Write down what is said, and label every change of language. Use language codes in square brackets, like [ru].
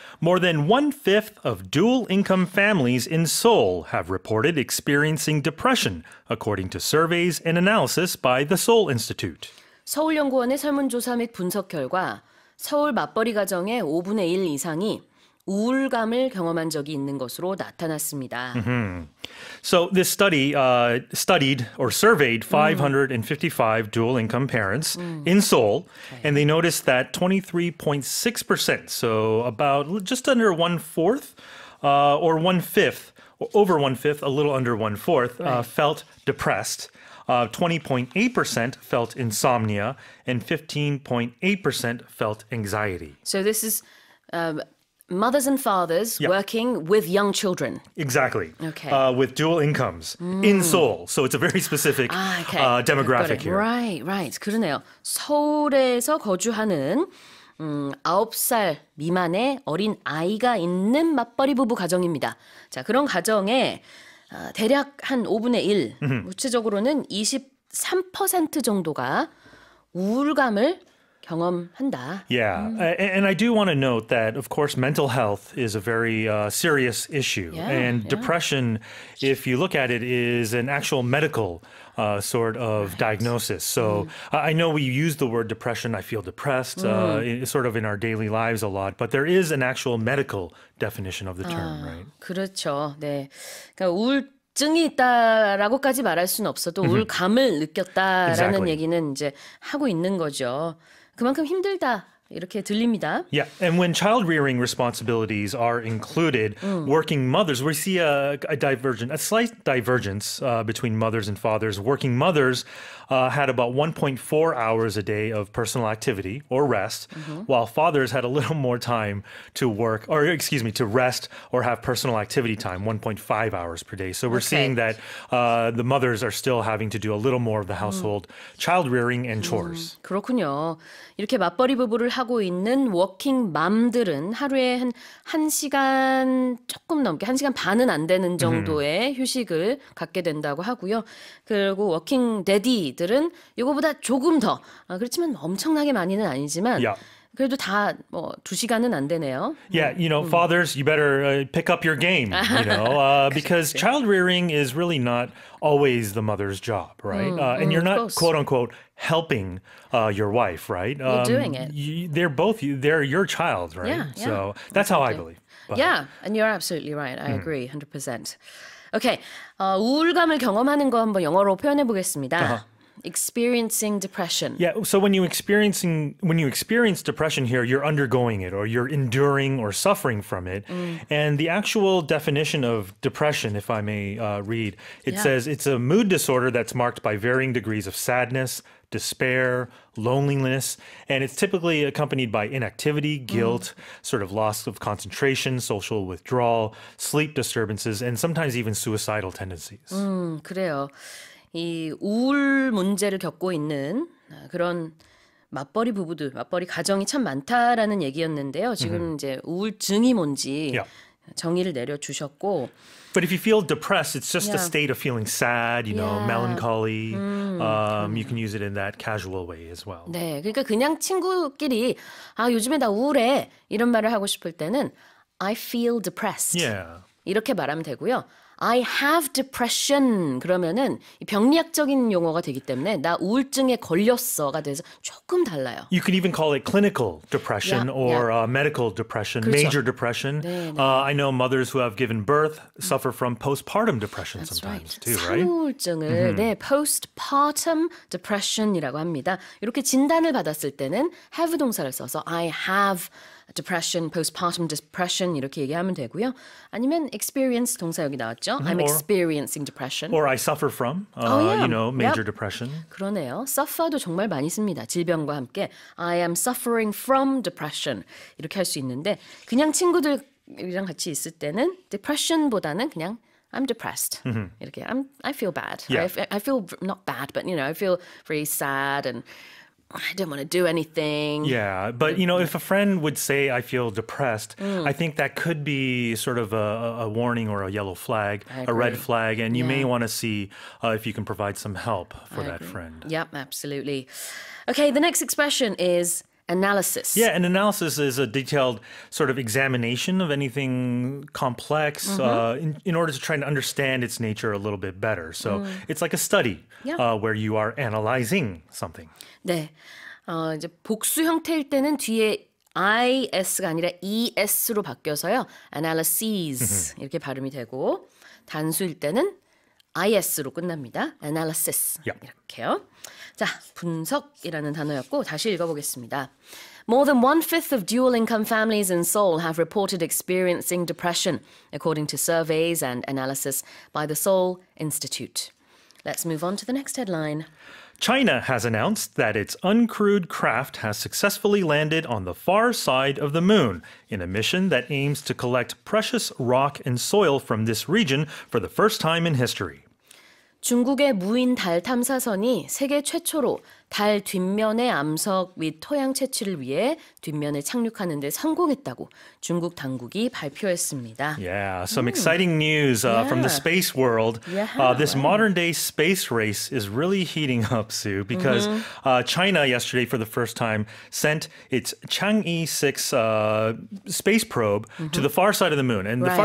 [en] More than one-fifth of dual-income families in Seoul have reported experiencing depression, according to surveys and analysis by the Seoul Institute. [ko] 서울연구원의 설문조사 및 분석 결과 서울 맞벌이 가정의 5분의 1 이상이 우울감을 경험한 적이 있는 것으로 나타났습니다. [en] So this study studied or surveyed 555 dual-income parents in Seoul, and they noticed that 23.6%, so about just under one-fourth or one-fifth, over one-fifth, a little under one-fourth, felt depressed. 20.8% felt insomnia, and 15.8% felt anxiety. So this is mothers and fathers working with young children. Exactly. Okay. With dual incomes in Seoul. So it's a very specific demographic here. Right. [ko] 그러네요. 서울에서 거주하는 9살 미만의 어린 아이가 있는 맞벌이 부부 가정입니다. 자, 그런 가정에 대략 한 5분의 1, 구체적으로는 23% 정도가 우울감을 경험한다. [en] Yeah, and I do want to note that, of course, mental health is a very serious issue. And depression, if you look at it, is an actual medical sort of diagnosis. So I know we use the word depression, I feel depressed, sort of in our daily lives a lot, but there is an actual medical definition of the term, right? [ko] 그렇죠. 네. 그러니까 우울증이 있다라고까지 말할 수는 없어도 우울감을 느꼈다라는 [en] Exactly. [ko] 얘기는 이제 하고 있는 거죠. 그만큼 힘들다. 이렇게 들립니다. [en] Yeah, and when child rearing responsibilities are included, working mothers, we see a slight divergence between mothers and fathers. Working mothers had about 1.4 hours a day of personal activity or rest, while fathers had a little more time to work, or excuse me, to rest or have personal activity time, 1.5 hours per day. So we're seeing that the mothers are still having to do a little more of the household child rearing and chores. [ko] 그렇군요. 이렇게 맞벌이 부부를 하고 있는 워킹 맘들은 하루에 한 1시간 조금 넘게, 1시간 반은 안 되는 정도의 휴식을 갖게 된다고 하고요. 그리고 워킹 데디들은 이거보다 조금 더, 그렇지만 엄청나게 많이는 아니지만 그래도 다 뭐 2시간은 안 되네요. [en] Yeah, you know, fathers, you better pick up your game, you know, because child rearing is really not always the mother's job, right? And you're not, quote unquote, helping your wife, right? You're doing it. They're your child, right? Yeah, so that's how I believe. But, Yeah, and you're absolutely right. I agree, 100%. [ko] Okay, 우울감을 경험하는 거 한번 영어로 표현해 보겠습니다. [en] Experiencing depression. Yeah, so when you experience depression here, you're undergoing it or you're enduring or suffering from it. And the actual definition of depression, if I may read, it says it's a mood disorder that's marked by varying degrees of sadness, despair, loneliness, and it's typically accompanied by inactivity, guilt, sort of loss of concentration, social withdrawal, sleep disturbances, and sometimes even suicidal tendencies. [ko] 그래요. 이 우울 문제를 겪고 있는 그런 맞벌이 부부들, 맞벌이 가정이 참 많다라는 얘기였는데요. 지금 이제 우울증이 뭔지 정의를 내려주셨고. [en] But if you feel depressed, it's just a state of feeling sad, you know, melancholy. You can use it in that casual way as well. [ko] 네, 그러니까 그냥 친구끼리 요즘에 나 우울해 이런 말을 하고 싶을 때는 [en] I feel depressed. [ko] 이렇게 말하면 되고요. [en] I have depression [ko] 그러면은 병리학적인 용어가 되기 때문에 나 우울증에 걸렸어가 돼서 조금 달라요. [en] You can even call it clinical depression or medical depression, [ko] 그렇죠. [en] major depression. I know mothers who have given birth suffer from postpartum depression sometimes too, right? [ko] 산후우울증을 postpartum depression이라고 합니다. 이렇게 진단을 받았을 때는 have 동사를 써서 [en] I have depression, postpartum depression [ko] 이렇게 얘기하면 되고요. 아니면 experience 동사 여기 나왔죠. [en] I'm experiencing depression. Or I suffer from, you know, major depression. [ko] 그러네요. suffer도 정말 많이 씁니다. 질병과 함께 [en] I am suffering from depression [ko] 이렇게 할 수 있는데 그냥 친구들이랑 같이 있을 때는 depression보다는 그냥 [en] I'm depressed. [ko] 이렇게 [en] I feel bad. I feel not bad, but you know, I feel very sad and I don't want to do anything. Yeah, but you know, if a friend would say, I feel depressed, I think that could be sort of a warning or a yellow flag, a red flag, and you may want to see if you can provide some help for that friend. Yep, absolutely. Okay, the next expression is analysis. Yeah, an analysis is a detailed sort of examination of anything complex in order to try and understand its nature a little bit better. So it's like a study Yeah. where you are analyzing something. [ko] 네. 이제 복수 형태일 때는 뒤에 is가 아니라 es로 바뀌어서요. analyses 이렇게 발음이 되고 단수일 때는 is로 끝납니다. [en] analysis Yep. [ko] 이렇게요. 자, 분석이라는 단어였고 다시 읽어보겠습니다. [en] More than one-fifth of dual-income families in Seoul have reported experiencing depression, according to surveys and analysis by the Seoul Institute. Let's move on to the next headline. China has announced that its uncrewed craft has successfully landed on the far side of the moon in a mission that aims to collect precious rock and soil from this region for the first time in history. [ko] 중국의 무인 달 탐사선이 세계 최초로 달 뒷면의 암석 및 토양 채취를 위해 뒷면에 착륙하는 데 성공했다고 중국 당국이 발표했습니다. [en] Yeah, some exciting news from the space world. Yeah, This modern day space race is really heating up, Sue, because China yesterday, for the first time, sent its Chang'e 6 space probe to the far side of the moon. And the far